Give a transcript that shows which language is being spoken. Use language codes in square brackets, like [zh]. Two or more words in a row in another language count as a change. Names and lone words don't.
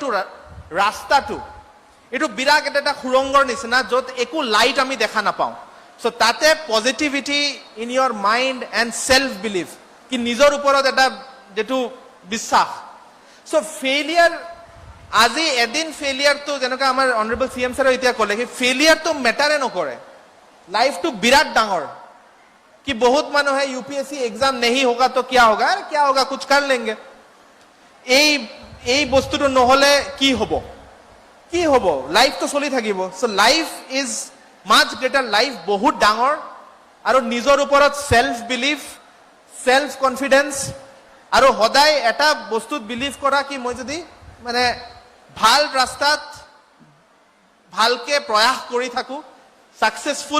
[as] ৰাস্তাটো এটো বিৰাট এটা সুৰংগৰ নিচিনা য'ত একো লাইট আমি দেখা নাপাওঁ সো তাতে [en] positivity in your mind and self belief [as] কি নিজৰ ওপৰত এটা যেটো বিশ্বাস সো ফেইলিয়াৰ আজি এদিন ফেইলিয়াৰটো যেনেকা আমাৰ [en] honorable CM sir [as] এতিয়া ক'লে কি ফেইলিয়াৰটো মেটাৰে নকৰে লাইফটো বিৰাট ডাঙৰ [hi] कि बहुत मानो है यूपीएससी एग्जाम नहीं होगा तो क्या होगा कुछ कर लेंगे [as] এই বস্তুটো নহলে কি হব লাইফ তো চলি থাকিব সো [en] life is much greater [as] লাইফ বহুত ডাঙৰ আৰু নিজৰ ওপৰত [en] self belief self [as] কনফিডেন্স আৰু সদায় এটা বস্তুত বিলিভ কৰা কি মই যদি মানে ভাল ৰাস্তাত ভালকে প্ৰয়াস কৰি থাকো সাকসেসফুল